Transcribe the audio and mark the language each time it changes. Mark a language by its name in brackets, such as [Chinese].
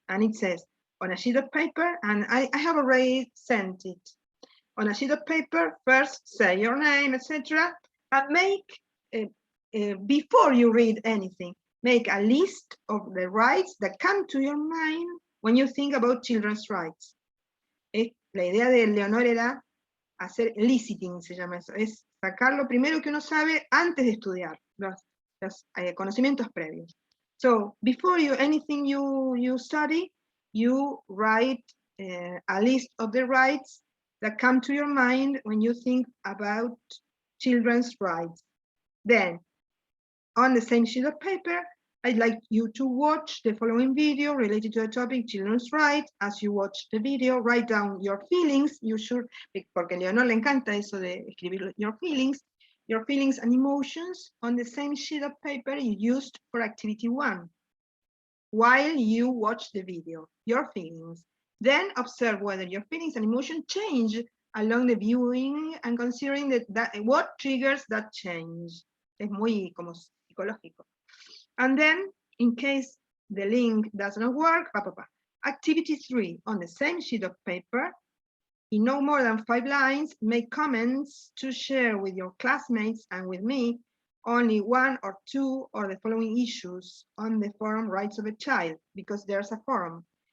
[English] And it says, on a sheet of paper, and I have already sent it. On a sheet of paper, first say your name, etc. And make, before you read anything, make a list of the rights that come to your mind when you think about children's rights. [Spanish] La idea de Leonor era hacer eliciting, se llama eso, es sacar lo primero que uno sabe antes de estudiar, los conocimientos previos. [English] So, before anything you study, you write a list of the rights that come to your mind when you think about children's rights. Then, on the same sheet of paper, I'd like you to watch the following video related to the topic children's rights. As you watch the video, write down your feelings. You should, [Spanish] porque a Leonor le encanta eso de escribir [English] your feelings and emotions on the same sheet of paper you used for activity 1. While you watch the video, your feelings. Then observe whether your feelings and emotions change along the viewing and considering what triggers that change. [Spanish] Es muy como psicológico. [English] And then, in case the link does not work, activity 3, on the same sheet of paper, in no more than 5 lines, make comments to share with your classmates and with me only 1 or 2 or the following issues on the forum Rights of a Child, because there's a forum.